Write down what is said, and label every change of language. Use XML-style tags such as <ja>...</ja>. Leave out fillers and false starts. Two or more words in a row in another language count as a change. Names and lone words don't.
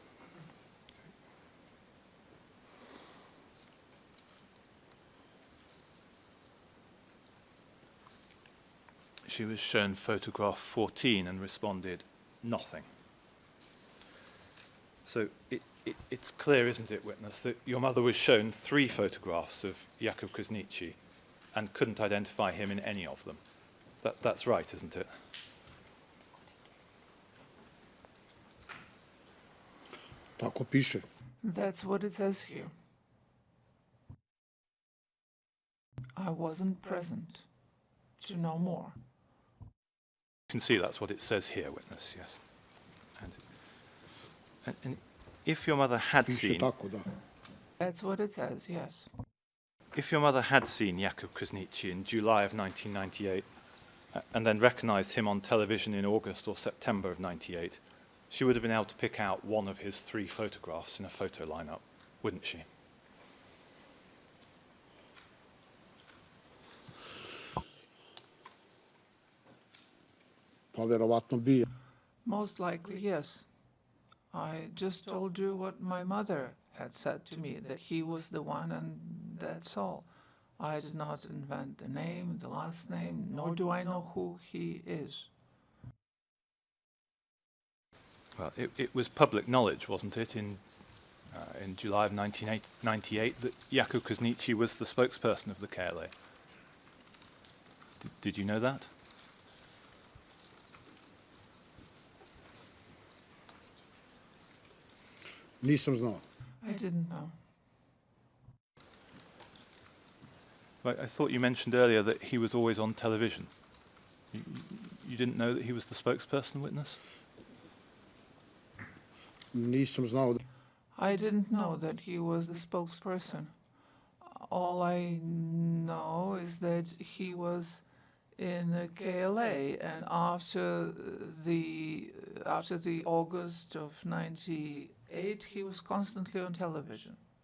<en>She was shown photograph 14 and responded, nothing. So it's clear, isn't it, witness, that your mother was shown 3 photographs of Jakub Krasniqi and couldn't identify him in any of them. That's right, isn't it?</en> <sr>Tako piše.</sr> <en>That's what it says here. I wasn't present to know more. You can see that's what it says here, witness, yes. And if your mother had</en> <sr>Piše</sr> <en>seen,</en> <sr>tako, da.</sr> <en>That's what it says, yes. if your mother had seen Jakub Krasniqi in July of 1998 and then recognized him on television in August or September of 98, she would have been able to pick out one of his 3 photographs in a photo lineup, wouldn't she?</en> <sr>Pa verovatno bi.</sr> <en>Most likely, yes. I just told you what my mother had said to me, that he was the one and that's all. I did not invent the name, the last name, nor do I know who he is. Well, it was public knowledge, wasn't it, in July of 1998 that Jakub Krasniqi was the spokesperson of the KLA. Did you know that?</en> <sr>Nisam znao.</sr> <en>I didn't know. Right, I thought you mentioned earlier that he was always on television. You didn't know that he was the spokesperson, witness?</en> <sr>Nisam znao.</sr> <en>I didn't know that he was the spokesperson. All I know is that he was in KLA, and after the August of '98, he was constantly on television.</en>